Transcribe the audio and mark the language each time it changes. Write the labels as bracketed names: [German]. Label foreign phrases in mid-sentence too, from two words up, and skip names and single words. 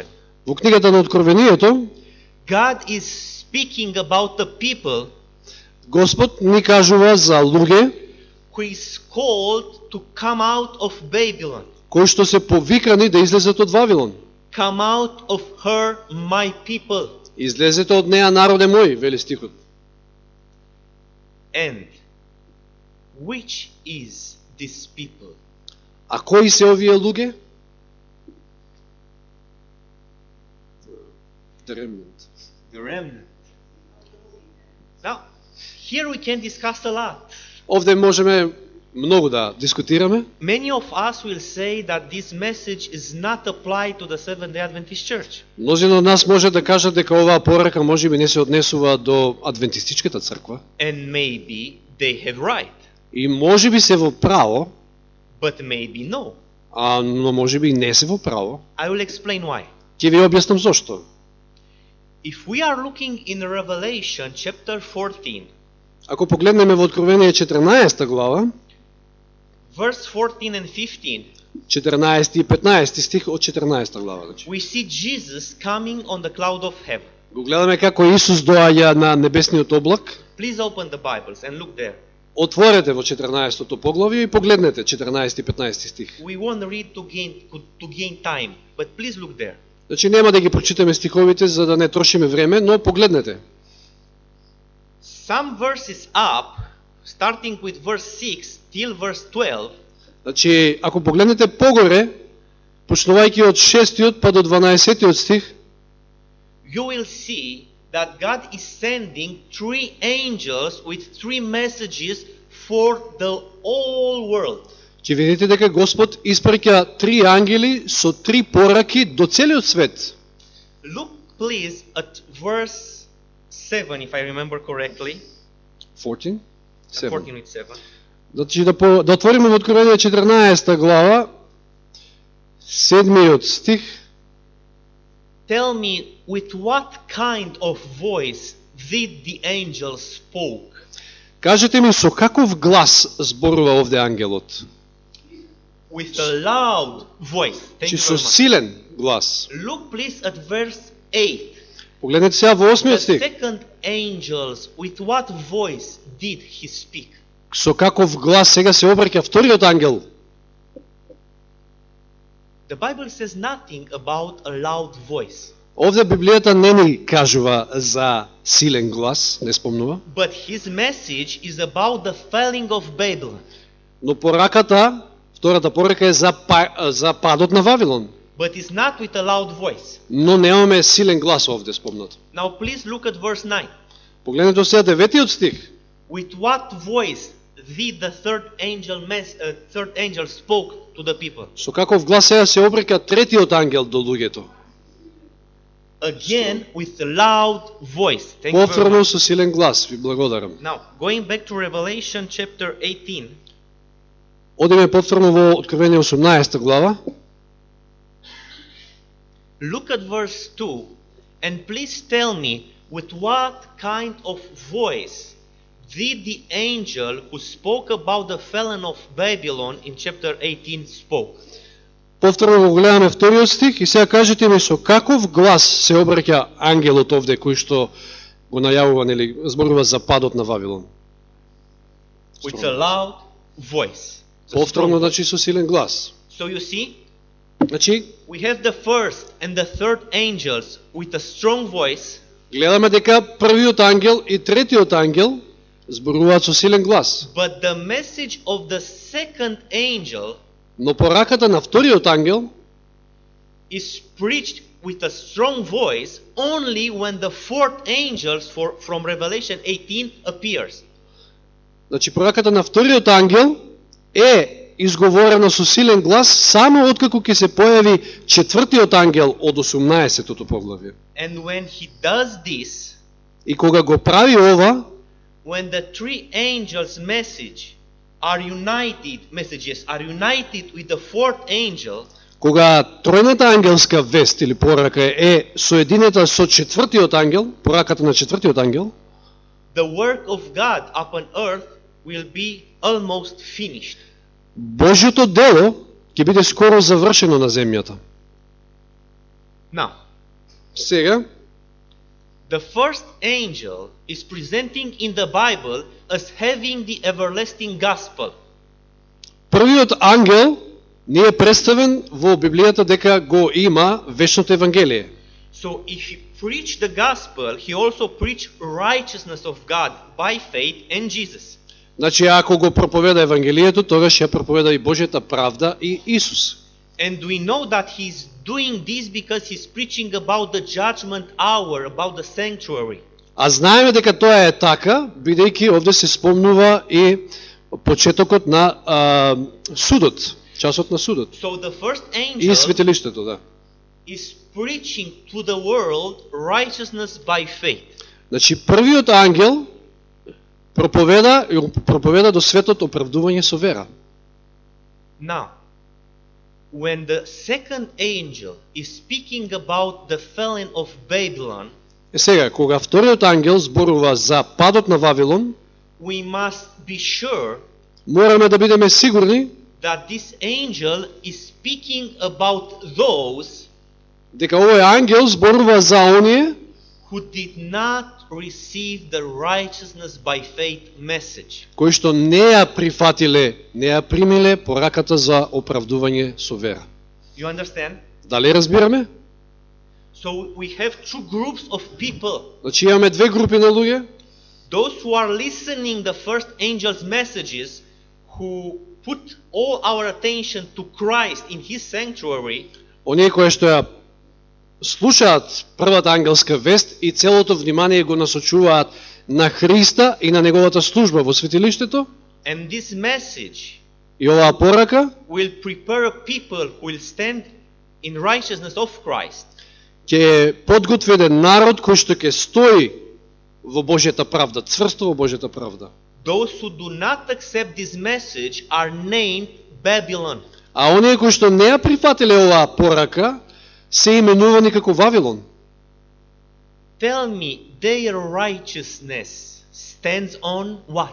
[Macedonian] Во книгата на Откровението, [English] God is speaking about the people [Macedonian] Господ ни кажува за луѓе [English] who is called to come out of Babylon. [Macedonian] кои што се повикани да излезат од Вавилон. [English] Come out of her, my people. [Macedonian] Излезете од неа, народе мој, вели стихот. [English] And which is this people? [Macedonian] А кои се овие луѓе? [English] The remnant. The remnant. Now, here we can discuss a lot. [Macedonian] Овде можеме многу да дискутираме. [English] Many of us will say that this message is not applied to the Seventh-day Adventist Church. [Macedonian] Мнозина од нас може да кажат дека оваа порака можеби не се однесува до адвентистичката црква. [English] And maybe they have right, [Macedonian] И можеби се во право, [English] but maybe no. [Macedonian] но можеби и не се во право. [English] I will explain why. [Macedonian] Ќе ви објаснам зошто. [English] If we are looking in Revelation chapter 14, [Macedonian] Ако погледнеме во Откровение 14 глава, [English] verse 14 and 15, [Macedonian] 14 и 15 стих од 14 глава, значи. [English] we see Jesus coming on the cloud of heaven. [Macedonian] Го гледаме како Исус доаѓа на небесниот облак. [English] Please open the Bibles and look there. [Macedonian] Отворете во 14-то поглавје и погледнете 14 и 15 стих. [English] We won't read to gain time, but please look there. [Macedonian] Значи нема да ги прочитаме стиховите за да не трошиме време, но погледнете. [English] Some verses up, starting with verse 6 till verse 12, [Macedonian] Значи, ако погледнете погоре, почнувајќи од 6-тиот па до 12-тиот стих, [English] you will see that God is sending 3 angels with 3 messages for the whole world. [Macedonian] ќе видите дека Господ испраќа 3 ангели со 3 пораки до целиот свет. [English] Look please at verse 7, if I remember correctly. 14? 14 with 7. [Macedonian] Значи да отвориме во Откровение 14 глава, 7-иот стих. [English] Tell me with what kind of voice did the angel spoke? [Macedonian] Кажете ми со каков глас зборува овде ангелот? [English] With a loud voice. Thank Чи you [Macedonian] со [English] very much. [Macedonian] силен глас. [English] Look please at verse 8. [Macedonian] Погледнете сега во 8-иот [English] The [Macedonian] стих. [English] second angels, with what voice did he speak? [Macedonian] Со каков глас сега се обраќа вториот ангел? [English] The Bible says nothing about a loud voice. [Macedonian] Овде Библијата не ни кажува за силен глас, не спомнува. [English] But his message is about the falling of Babylon. [Macedonian] Но пораката, втората порака е за падот на Вавилон. [English] But it's not with a loud voice. [Macedonian] Но немаме силен глас овде спомнат. [English] Now please look at verse 9. [Macedonian] Погледнете сега 9-тиот стих. [English] With what voice did the third angel spoke to the people? [Macedonian] Со каков глас сега се обраќа третиот ангел до луѓето? [English] Again with a loud voice. Thank you very [Macedonian] Повторно [English] much. [Macedonian] со силен глас, ви благодарам. [English] Now, going back to Revelation chapter 18, [Macedonian] Одиме повторно во Откровение 18 глава. [English] look at verse 2 and please tell me with what kind of voice did the angel who spoke about the fallen of Babylon in chapter 18 spoke? [Macedonian] Повторно го гледаме вториот стих и сега кажете ми со каков глас се обраќа ангелот овде кој што го најавува, нели, зборува за падот на Вавилон. [English] With a loud voice. It's a [Macedonian] Повторно, [English] strong voice. [Macedonian] значи, со силен глас. [English] So you see, [Macedonian] Значи, [English] we have the first and the third angels with a strong voice, [Macedonian] гледаме дека првиот ангел и третиот ангел зборуваат со силен глас. [English] but the message of the second angel [Macedonian] Но пораката на вториот ангел [English] is preached with a strong voice only when the fourth angel from Revelation 18 appears. [Macedonian] Значи, пораката на вториот ангел е изговорена со силен глас само откако ќе се појави четвртиот ангел од 18-тото поглавје. [English] And when he does this, [Macedonian] И кога го прави ова, [English] when the three angels' messages are united with the fourth angel, [Macedonian] кога тројната ангелска вест или порака е соединета со четвртиот ангел, пораката на четвртиот ангел, [English] the work of God upon earth will be almost finished. [Macedonian] Божјото дело ќе биде скоро завршено на земјата. [English] Now, [Macedonian] Сега, [English] the first angel is presenting in the Bible as having the everlasting gospel. [Macedonian] првиот ангел ни е представен во Библијата дека го има вечното евангелие. [English] So if he preached the gospel, he also preached righteousness of God by faith in Jesus. [Macedonian] Значи, ако го проповеда Евангелието, тогаш ја проповеда и Божјата правда и Исус. [English] And we know that he's doing this because he's preaching about the judgment hour, about the sanctuary. [Macedonian] А знаеме дека тоа е така, бидејќи овде се спомнува и почетокот на судот, часот на судот. [English] So the first [Macedonian] И [English] angel [Macedonian] светилиштето, да. [English] is preaching to the world righteousness by faith. [Macedonian] Значи, првиот ангел проповеда до светот оправдување со вера. [English] Now, when the second angel is speaking about the falling of Babylon, [Macedonian] Сега, кога вториот ангел зборува за падот на Вавилон, [English] we must be sure [Macedonian] мораме да бидеме сигурни [English] that this angel is speaking about those [Macedonian] дека овој ангел зборува за оние [English] who did not receive the righteousness by faith message. [Macedonian] кои што не ја прифатиле, не ја примиле пораката за оправдување со вера. [English] You understand? [Macedonian] Дали разбираме? [English] So we have two groups of people. [Macedonian] Значи имаме две групи на луѓе, [English] Those who are listening the first angel's messages, who put all our attention to Christ in his sanctuary, [Macedonian] оние кои што ја слушаат првата ангелска вест и целото внимание го насочуваат на Христа и на неговата служба во светилиштето, [English] and this message [Macedonian] и оваа порака [English] will prepare people who will stand in righteousness of Christ. [Macedonian] ќе подготви еден народ кој што ќе стои во Божјата правда, цврсто во Божјата правда. [English] Those who do not accept this message are named Babylon. [Macedonian] А оние кои што не ја прифатиле оваа порака, се именувани како Вавилон. [English] Tell me, their righteousness stands on what?